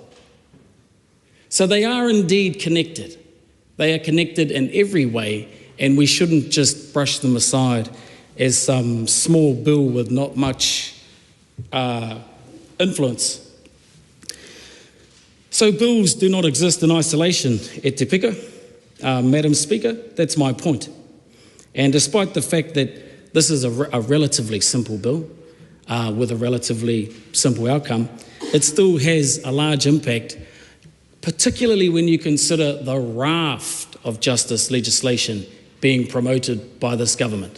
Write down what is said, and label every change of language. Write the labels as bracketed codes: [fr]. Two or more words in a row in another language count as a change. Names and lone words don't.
[en] So they are indeed connected. They are connected in every way, and we shouldn't just brush them aside as some small bill with not much influence. So bills do not exist in isolation, [mi] e te pika. [en] Madam Speaker, that's my point. And despite the fact that this is a relatively simple bill with a relatively simple outcome, it still has a large impact, particularly when you consider the raft of justice legislation being promoted by this government.